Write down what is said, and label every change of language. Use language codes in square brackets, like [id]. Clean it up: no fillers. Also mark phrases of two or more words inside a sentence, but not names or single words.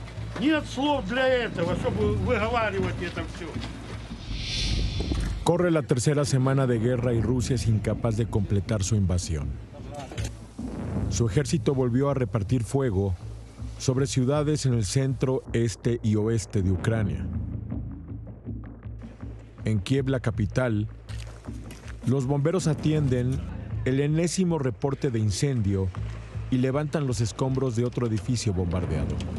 [ru] Нет слов для этого, чтобы выговаривать это все. [es] Corre la tercera semana de guerra y Rusia es incapaz de completar su invasión. Su ejército volvió a repartir fuego sobre ciudades en el centro, este y oeste de Ucrania. En Kiev, la capital, los bomberos atienden el enésimo reporte de incendio y levantan los escombros de otro edificio bombardeado.